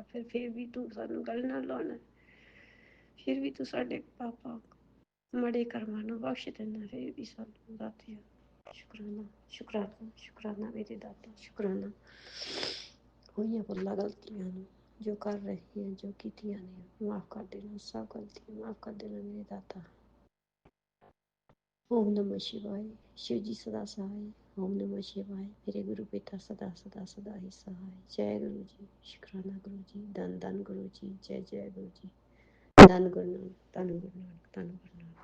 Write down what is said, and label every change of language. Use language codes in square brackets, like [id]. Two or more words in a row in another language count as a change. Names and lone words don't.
[pa] ਫਿਰ ਵੀ ਤੂੰ ਸਾਨੂੰ ਗੱਲ ਨਾ ਲਾਉਣਾ, ਫਿਰ ਵੀ ਤੂੰ ਸਾਡੇ ਪਾਪਾ ਮਾੜੇ ਕਰਮਾਂ ਨੂੰ ਬਖਸ਼ ਦੇਣਾ, ਫਿਰ ਵੀ ਸਾਨੂੰ ਦਾਤਿਆ। ਸ਼ੁਕਰਾਨਾ ਸ਼ੁਕਰਾਨਾ ਸ਼ੁਕਰਾਨਾ ਮੇਰੇ ਦਾਤਾ, ਸ਼ੁਕਰਾਨਾ। ਹੋਈਆਂ ਭੁੱਲਾਂ ਗਲਤੀਆਂ ਨੂੰ ਜੋ ਕਰ ਰਹੇ ਹਾਂ, ਜੋ ਕੀਤੀਆਂ ਨੇ ਮਾਫ਼ ਕਰ ਦੇਣਾ, ਸਭ ਗਲਤੀਆਂ ਮਾਫ਼ ਕਰ ਦੇਣਾ ਮੇਰੇ ਦਾਤਾ। [sa] ओम नमः शिवाय। [hi] शिव जी सदा सहाय। [sa] ओम नमः शिवाय। [hi] मेरे गुरु पिता सदा सदा सदा ही सहाय। जय गुरु जी, शुक्राना गुरु जी, धन धन गुरु जी, जय जय गुरु जी। धन गुरु नानक, धन गुरु नानक, धन गुरु नानक।